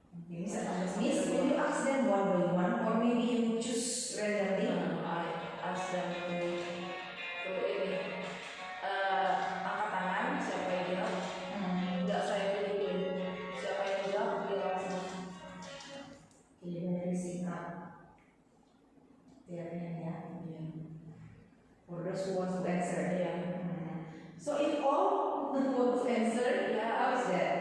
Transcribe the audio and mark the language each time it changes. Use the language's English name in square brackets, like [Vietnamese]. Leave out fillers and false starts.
[English] Miss, when you ask them one by one, or maybe you choose randomly. I ask them to [Indonesian] ini angkat tangan, siapa yang jawab? Enggak, saya pilih siapa yang jawab dia langsung. Jadi dari singkat, tiapnya ya. [English] For those who want to answer, Yeah. So if all want to answer, how is that?